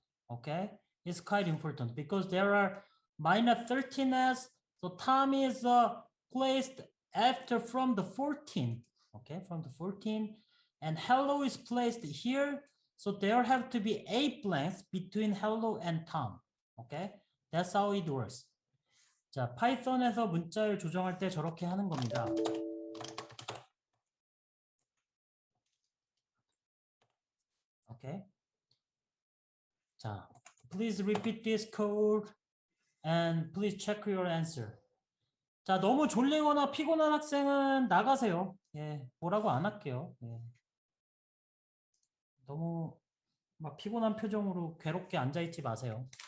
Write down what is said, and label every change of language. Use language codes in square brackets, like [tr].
[en] Okay, it's quite important because there are minus 13s. So Tom is placed after from the 14. Okay, from the 14, and hello is placed here. So there have to be 8 blanks between hello and Tom. Okay, that's how it works. [ko] 자, 파이썬에서 문자를 조정할 때 저렇게 하는 겁니다. [en] Okay. 자, please repeat this code and please check your answer. [ko] 자, 너무 졸리거나 피곤한 학생은 나가세요. 예, 뭐라고 안 할게요. 예. 너무 막 피곤한 표정으로 괴롭게 앉아있지 마세요.